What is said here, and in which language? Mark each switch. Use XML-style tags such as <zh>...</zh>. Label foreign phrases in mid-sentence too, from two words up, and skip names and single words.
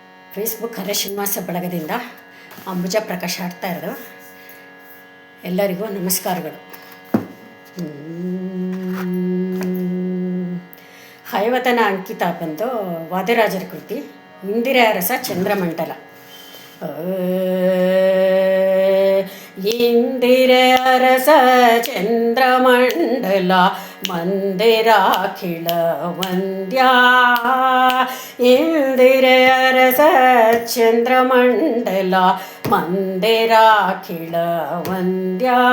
<kn>ಫೇಸ್ಬುಕ್ ಹರ ಶ್ರೀನಿವಾಸ ಬಳಗದಿಂದ ಅಂಬುಜಾ ಪ್ರಕಾಶ್ ಆಡ್ತಾ ಇರೋದು. ಎಲ್ಲರಿಗೂ ನಮಸ್ಕಾರಗಳು. ಹಯವದನ ಅಂಕಿತ ಬಂದು ವಾದಿರಾಜರ ಕೃತಿ ಇಂದಿರಾ ರಸ ಚಂದ್ರಮಂಡಲ. ಇಂದಿರರಸ ಚಂದ್ರಮಂಡಲ ಮಂದಿರಾಖಿಳ ವಂದ್ಯ. ಇಂದಿರರಸ ಚಂದ್ರಮಂಡಲ ಮಂದಿರಾಖಿಳ ವಂದ್ಯ.</kn>